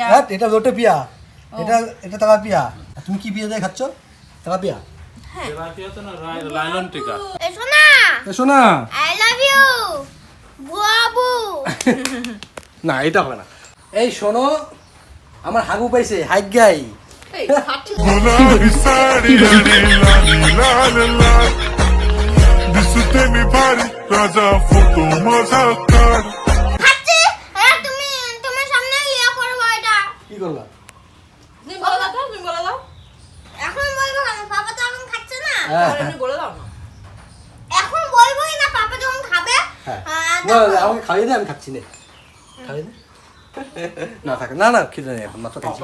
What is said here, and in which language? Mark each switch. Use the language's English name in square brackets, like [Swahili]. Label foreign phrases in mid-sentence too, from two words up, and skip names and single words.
[Bangla] হ্যাঁ, এটা লোটে পিয়া, এটা এটা তেলাপিয়া। আর তুমি কি পিয়া দিয়ে খাচ্ছ? তেলাপিয়া। তেলাপিয়া তো না, লাইলন টিকা। এসো না, এসো না। [English] I love you বাবু। [Bangla] না, এটা হবে না। এই শোনো, আমার হাগু পাইছে, হাইগাই। এই খাচ্ছি। [Marathi] गुलाबी साडी आणि लाली लाल लाल दिसते मी भारी राजा फोटो माझा काढ [Bangla] খাচ্ছি। হ্যাঁ, তুমি তোমার সামনে ইয়া করবো এটা। কি করলা? তুমি বলে দাও তো, তুমি বলে দাও। এখন বলবো কেন? পাপা তো এখন খাচ্ছে না। হ্যাঁ, আর এমনি বলে দাও না। এখন বলবোই না, পাপা যখন খাবে। হ্যাঁ। তো না, আমাকে খাইয়ে দে, আমি খাচ্ছি না। খাইয়ে দে। না থাকে, না না, খিদে নেই এখন, মাত্র খাচ্ছি।